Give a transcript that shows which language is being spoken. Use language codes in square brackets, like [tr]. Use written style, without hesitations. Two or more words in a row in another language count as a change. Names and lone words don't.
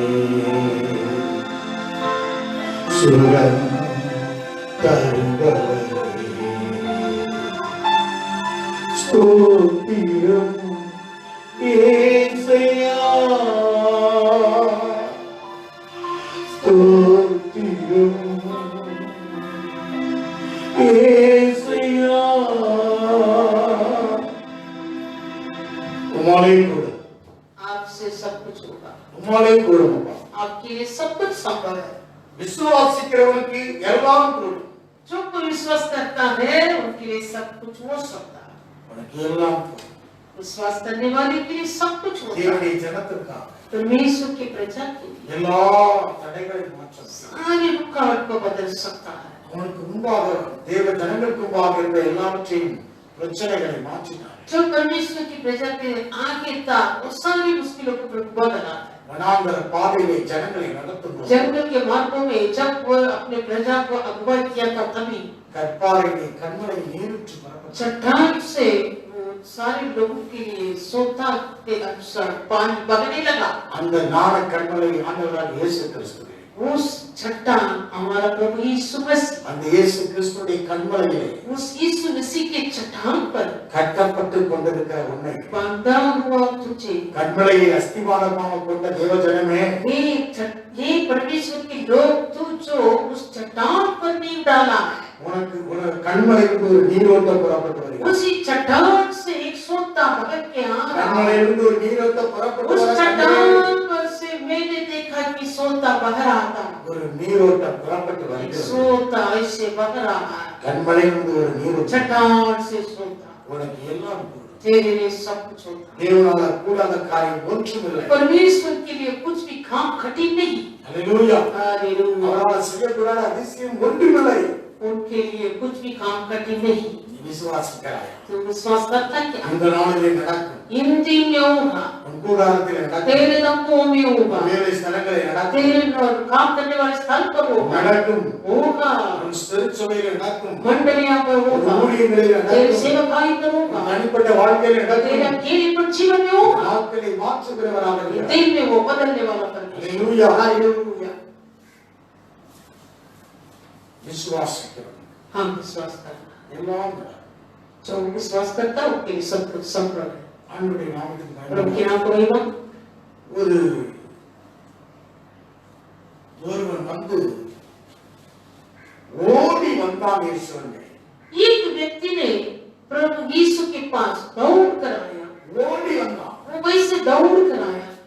[ta] சுரம் தருபவரே ஸ்தோத்திரம் ஏசையா ஸ்தோத்திரம் ஏசையா உம்மாலே கூடும் [hi] आपसे सब कुछ होगा। [ta] உம்மாலே கூடும் [hi] आपके लिए सब कुछ संभव है। [ta] விசுவாசிக்கிறவனுக்கு எல்லாம் கூடும். [hi] जो कोई विश्वास करता है उनके लिए सब कुछ हो सकता है। [ta] உனக்கு எல்லாம் போதும். [hi] विश्वास करने वाले के लिए सब कुछ होता है। [ta] தேவனுடைய ஜனத்திற்காக [hi] परमेश्वर की प्रजा के लिए [ta] எல்லா தடைகளையும் மாற்ற [hi] सारी रुकावट को बदल सकता है। [ta] அவனுக்கு முன்பாக தேவ ஜனங்களுக்கு முன்பாக இருந்த எல்லாவற்றையும் பிரச்சனைகளை மாற்றினார். [hi] जो परमेश्वर की प्रजा के आगे था वो सारी मुश्किलों को बदला है। [ta] வனாந்தர பாதையிலே ஜனங்களை நடத்தும்போது [hi] जंगल के मार्गों में जब वो अपने प्रजा को अगुवाई किया था तभी [ta] கற்பாறையிலே கண்மலை நீருற்று பரப்ப [hi] चट्टान से वो सारे लोगों के लिए सोता के अनुसार पानी बगने लगा। [ta] அந்த ஞான கண்மலை ஆண்டவராகிய இயேசு கிறிஸ்து. [hi] उस चट्टान हमारा प्रभु यीशु मसीह, [ta] அந்த இயேசு கிறிஸ்துவின் கண்மலையிலே [hi] उस यीशु मसीह के चट्टान पर [ta] கட்டப்பட்டு கொண்டிருக்கிற உன்னை [hi] बांधा हुआ तुझे, [ta] கண்மலையை அஸ்திவாரமாக கொண்ட தேவஜனமே, [hi] ये परमेश्वर के लोग, तू जो उस चट्टान पर नींव डाला है, [ta] உனக்கு கண்மலையிலிருந்து ஒரு நீரோட்டம் புறப்பட்டு வருகிறது. [hi] उसी चट्टान से एक सोता बह के आ रहा है। [ta] கண்மலையிலிருந்து ஒரு நீரோட்டம் புறப்பட்டு [hi] उस [ta] வருகிறது. [hi] चट्टान पर से मैंने देखा कि सोता बह रहा था। [ta] ஒரு நீரோட்டம் புறப்பட்டு [hi] एक [ta] வருகிறது. [hi] सोता ऐसे बह रहा है, [ta] கண்மலையிலிருந்து ஒரு நீரோட்டம். [hi] चट्टान से सोता। [ta] உனக்கு எல்லாம் கூடும். [hi] तेरे लिए सब कुछ होता है। [ta] தேவனால கூடாத காரியம் ஒன்றுமில்லை. [hi] परमेश्वर के लिए कुछ भी काम कठिन नहीं। [ta] ஹல்லேலூயா. [hi] हालेलुया। [ta] அவரால் செய்யக்கூடாத அதிசயம் ஒன்றுமில்லை. [hi] उनके लिए कुछ भी काम कठिन नहीं। [ta] நீ விசுவாசிக்கிறாய். [hi] तू विश्वास करता है क्या? [ta] இந்த நாளிலே நடக்கும். [hi] इन दिन में होगा, [ta] உன் கூடாரத்திலே நடக்கும். [hi] तेरे दमों में होगा, [ta] வேலை ஸ்தலங்களிலே நடக்கும். [hi] तेरे काम करने वाले स्थल पर होगा, [ta] நடக்கும். [hi] होगा, [ta] உன் திருச்சபையிலே நடக்கும். [hi] मंडलियां पर होगा, [ta] ஊழியங்களிலே [hi] तेरे [ta] நடக்கும். [hi] सेवकाई पर होगा, [ta] தனிப்பட்ட வாழ்க்கையிலே [hi] तेरे [ta] நடக்கும். [hi] अकेलेपन जीवन में होगा। [ta] நாட்களை மாற்றுகிறவராக இருக்கிறார். [hi] दिन में वो बदलने वाला परमेश्वर। [ta] ஹல்லேலூயா. [hi] हालेलुया। [ta] விசுவாசிக்கிறோம். [hi] हम विश्वास करना, [ta] எல்லாம் நடக்கும். [hi] जो विश्वास करता है उसके लिए सब कुछ संभव है। [ta] ஆண்டவருடைய நாமத்துக்கு [hi] प्रभु [ta] மகிமை. [hi] के नाम को महिमा। [ta] ஒருவன் வந்து ஓடி வந்தான் இயேசுவின். [hi] एक व्यक्ति ने प्रभु यीशु के पास दौड़ कर आया, [ta] ஓடி வந்தான். [hi] वो वैसे दौड़ कर आया,